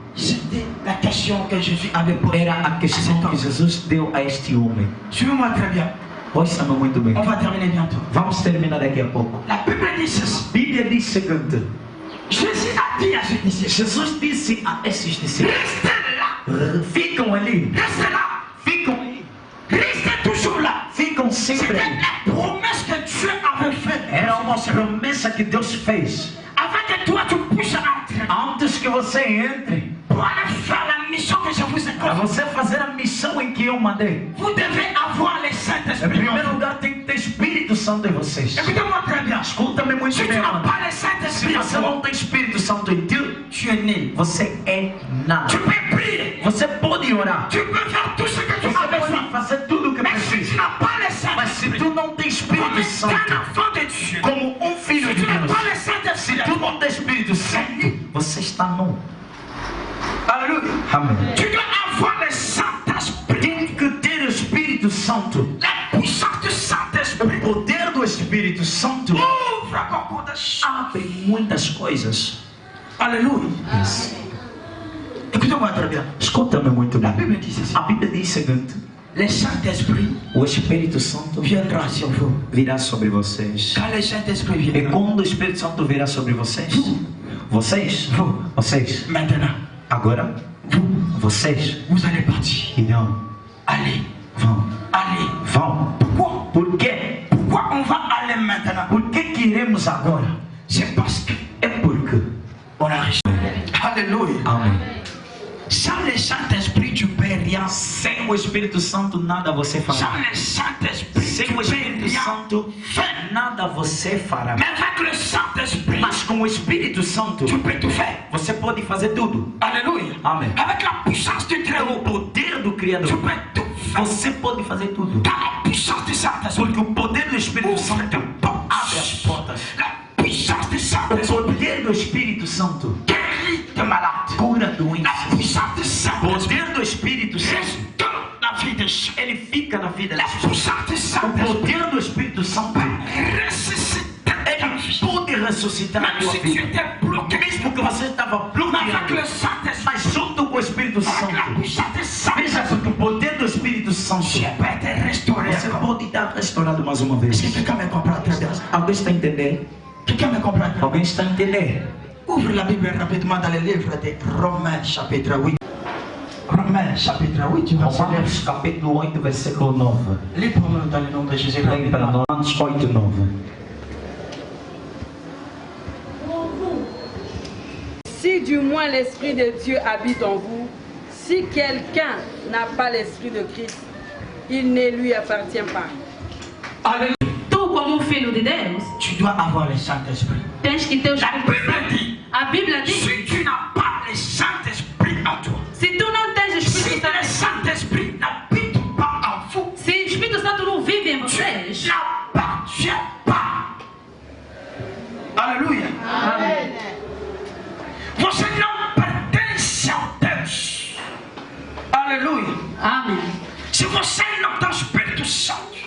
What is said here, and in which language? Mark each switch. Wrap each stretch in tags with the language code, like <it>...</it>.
<fr>C'était la question que Jésus avait posée.</fr> <pt>Era a questão que Jesus deu a este homem.</pt> <fr>Suivez-moi très bien.</fr> <pt>Ouça-me muito bem.</pt> <fr>On va terminer bientôt.</fr> <pt>Vamos terminar daqui a pouco.</pt> <fr>La Bible dit ceci.</fr> <pt>A Bíblia diz o seguinte:</pt> <fr>Jésus a dit à ses disciples,</fr> <pt>Jesus disse a esses discípulos:</pt> <fr>restez là,</fr> <pt>ficam ali,</pt> <fr>restez là,</fr> <pt>ficam ali,</pt> <fr>restez toujours là.</fr> <pt>ficam sempre</pt> <fr>C'était</fr> <pt>ali.</pt> <fr>la promesse que Dieu avait faite.</fr> <pt>Era uma promessa que Deus fez.</pt> <fr>Avant que toi tu puisses entrer</fr> <pt>Antes que você entre,</pt> <fr>pour aller faire la mission que je vous ai</fr> <pt>para</pt> <fr>confiée,</fr> <pt>você fazer a missão em que eu mandei,</pt> <fr>vous devez avoir le</fr> <pt>em</pt> <fr>Saint-Esprit.</fr> <pt>primeiro lugar tem que ter Espírito Santo em vocês.</pt> <fr>Écoutez-moi très bien.</fr> <pt>Escuta-me muito</pt> <fr>Si tu</fr> <pt>bem,</pt> <fr>n'as</fr> <pt>mano.</pt> <fr>pas le</fr> <pt>Se</pt> <fr>Saint-Esprit,</fr> <pt>você não tem Espírito Santo em ti,</pt> <fr>tu es nul.</fr> <pt>você é nada.</pt> <fr>Tu peux prier,</fr> <pt>Você pode orar,</pt> <fr>tu peux faire tout ce que tu</fr> <pt>você</pt> <fr>as besoin.</fr> <pt>pode fazer tudo o que</pt> <fr>Mais si tu</fr> <pt>precisa.</pt> <fr>n'as pas le</fr> <pt>Mas se</pt> <fr>Saint-Esprit,</fr> <pt>tu não tem</pt> <fr>comme</fr> <pt>Espírito</pt> <fr>un</fr> <pt>Santo,</pt> <fr>enfant de Dieu,</fr> <pt>como um filho</pt> <fr>si</fr> <pt>de</pt> <fr>tu n'as</fr> <pt>Deus,</pt> <fr>pas le</fr> <pt>se</pt> <fr>Saint-Esprit,</fr> <pt>tu não tem Espírito Santo, você está nu.</pt> <fr>alléluia.</fr> <pt>Amém.</pt> <fr>Tu dois avoir le Saint-Esprit,</fr> <pt>Tem que ter o Espírito Santo.</pt> <fr>la puissance du</fr> <pt>O</pt> <fr>Saint-Esprit.</fr> <pt>poder do Espírito Santo</pt> <fr>Ouvre beaucoup de choses.</fr> <pt>abre muitas coisas.</pt> <fr>Alléluia. Écoutez-moi très bien.</fr> <pt>Escuta-me muito</pt> <fr>La</fr> <pt>bem.</pt> <fr>Bible dit ceci.</fr> <pt>A Bíblia diz o seguinte:</pt> <fr>Le Saint-Esprit</fr> <pt>o Espírito Santo</pt> <fr>viendra sur vous.</fr> <pt>virá sobre vocês.</pt> <fr>Quand le Saint-Esprit</fr> <pt>E</pt> <fr>viendra,</fr> <pt>quando o Espírito Santo virá sobre vocês, vocês,</pt> <fr>maintenant,</fr> <pt>agora, vocês</pt> <fr>vous allez partir.</fr> <pt>irão,</pt> <fr>Allez, allez.</fr> <pt>vão.</pt> <fr>Pourquoi?</fr> <pt>Por quê?</pt> <fr>Pourquoi on va aller maintenant?</fr> <pt>Por que iremos agora?</pt> <fr>C'est parce que</fr> <pt>É porque,</pt> <fr>on a reçu. Alléluia.</fr> <pt>amém.</pt> <fr>Sans le Saint-Esprit, tu peux rien.</fr> <pt>Sem o Espírito Santo, nada você</pt> <fr>Sans</fr> <pt>fará.</pt> <fr>le Saint-Esprit,</fr> <pt>Sem</pt> <fr>tu</fr> <pt>o</pt> <fr>peux</fr> <pt>Espírito</pt> <fr>rien.</fr> <pt>Santo, nada você fará.</pt> <fr>Mais avec le Saint-Esprit,</fr> <pt>Mas com o Espírito Santo,</pt> <fr>tu peux tout faire.</fr> <pt>você pode fazer tudo.</pt> <fr>Alléluia.</fr> <pt>Amém.</pt> <fr>Avec la puissance du</fr> <pt>O</pt> <fr>Très-Haut,</fr> <pt>poder do</pt> <fr>tu</fr> <pt>Criador,</pt> <fr>peux tout faire.</fr> <pt>você pode fazer tudo.</pt> <fr>Dans la puissance du Saint-Esprit,</fr> <pt>Porque o poder do Espírito</pt> <fr>ouvre</fr> <pt>Santo</pt> <fr>tes portes.</fr> <pt>abre as portas.</pt> <fr>La puissance du</fr> <pt>O</pt> <fr>Saint-Esprit</fr> <pt>poder do Espírito Santo</pt> <fr>guérit tes malades.</fr> <pt>cura</pt> <fr>La</fr> <pt>doenças.</pt> <fr>puissance du</fr> <pt>O</pt> <fr>Saint-Esprit</fr> <pt>poder do Espírito Santo,</pt> <fr>restaure la vie des gens.</fr> <pt>ele fica na vida</pt> <fr>La</fr> <pt>das pessoas.</pt> <fr>puissance du</fr> <pt>O</pt> <fr>Saint-Esprit</fr> <pt>poder do Espírito Santo,</pt> <fr>ressuscite ta vie.</fr> <pt>pode ressuscitar a</pt> <fr>Même</fr> <pt>tua</pt> <fr>si tu</fr> <pt>vida.</pt> <fr>étais bloqué,</fr> <pt>Mesmo que você estava</pt> <fr>mais avec le</fr> <pt>bloqueado,</pt> <fr>Saint-Esprit,</fr> <pt>mas junto com o Espírito</pt> <fr>avec la</fr> <pt>Santo,</pt> <fr>puissance du</fr> <pt>veja,</pt> <fr>Saint-Esprit,</fr> <pt>porque o poder do Espírito</pt> <fr>tu</fr> <pt>santo. Você vai ter restaurado. Você pode estar restaurado mais uma vez.</pt> <fr>Est-ce que quelqu'un me comprend très bien?</fr> <pt>Alguém está a entender?</pt> <fr>Quelqu'un me comprend très bien?</fr> <pt>Alguém está a entender?</pt> <fr>Ouvre la Bible rapidement dans le livre de Romains chapitre 8. Romains chapitre 8, tu vas lire.</fr> <pt>Romanos capítulo 8, versículo 9.</pt> <fr>Lis pour nous dans le nom de Jésus.</fr> <pt>Leia para nós, Romanos 8, 9.</pt> <fr>Si du moins l'Esprit de Dieu habite en vous, si quelqu'un n'a pas l'Esprit de Christ, il ne lui appartient pas. Alléluia.</fr> <pt>Tu, como filho de Deus,</pt> <fr>Tu dois avoir le Saint-Esprit.</fr> <pt>tens que ter o</pt> <fr>La</fr> <pt>Espírito</pt> <fr>Bible</fr> <pt>Santo.</pt> <fr>dit,</fr> <pt>A Bíblia diz:</pt> <fr>si tu n'as pas le Saint-Esprit en toi,</fr> <pt>se tu não tens o</pt> <fr>si</fr> <pt>Espírito</pt> <fr>le</fr> <pt>Santo,</pt> <fr>Saint-Esprit n'habite pas en vous,</fr> <pt>se o Espírito Santo não vive em</pt> <fr>tu</fr> <pt>vocês,</pt> <fr>n'appartiens pas. Alléluia.</fr> <pt>amém. Você não pertence a Deus. Aleluia. Amém. Se você não tem o Espírito Santo,</pt>